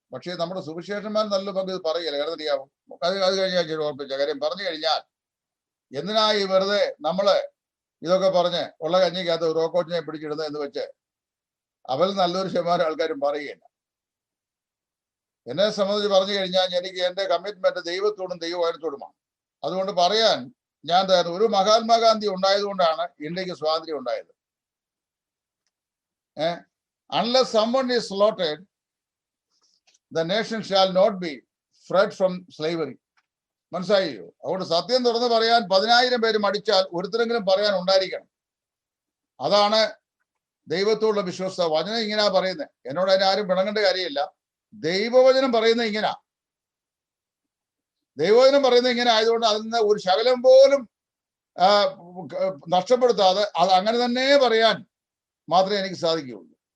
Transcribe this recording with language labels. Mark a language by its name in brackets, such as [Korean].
[Malayalam] പക്ഷേ നമ്മുടെ സുവിശേഷന്മാർ നല്ല പങ്ക് ഇത് പറയില്ല. കാരണം അറിയാവും, അത് കഴിഞ്ഞാൽ ഓർപ്പിച്ച കാര്യം പറഞ്ഞു കഴിഞ്ഞാൽ എന്തിനാ ഈ വെറുതെ നമ്മള് ഇതൊക്കെ പറഞ്ഞ് ഉള്ള കഞ്ഞിക്കകത്ത് റോക്കോച്ചിനെ പിടിച്ചിടുന്നത് എന്ന് വെച്ച് അവൽ നല്ലൊരു ശതമാനം ആൾക്കാരും പറയുകയില്ല. എന്നെ സംബന്ധിച്ച് പറഞ്ഞു കഴിഞ്ഞാൽ എനിക്ക് എന്റെ കമ്മിറ്റ്മെന്റ് ദൈവത്തോടും ദൈവവചനത്തോടുമാണ്. അതുകൊണ്ട് പറയാൻ ഞാൻ തയ്യാറും. ഒരു മഹാത്മാഗാന്ധി ഉണ്ടായതുകൊണ്ടാണ് ഇന്ത്യക്ക് സ്വാതന്ത്ര്യം ഉണ്ടായത്. [English] Unless someone is slaughtered, the nation shall not be freed from slavery. [Malayalam] മനസ്സിലായോ? അതുകൊണ്ട് സത്യം തുറന്ന് പറയാൻ 10,000 പേര് മടിച്ചാൽ ഒരുത്തരെങ്കിലും പറയാൻ ഉണ്ടായിരിക്കണം. അതാണ് ദൈവത്തോടുള്ള വിശ്വസ്ത. വചനം ഇങ്ങനെയാ പറയുന്നത്. എന്നോട് അതിനാരും പിണങ്ങേണ്ട കാര്യമില്ല. ദൈവവചനം പറയുന്നത് ഇങ്ങനെ, ദൈവവചനം പറയുന്നത് ഇങ്ങനെ ആയതുകൊണ്ട് അതിൽ നിന്ന് ഒരു ശകലം പോലും നഷ്ടപ്പെടുത്താതെ അത് അങ്ങനെ തന്നെ പറയാൻ മാത്രമേ എനിക്ക് സാധിക്കുകയുള്ളൂ.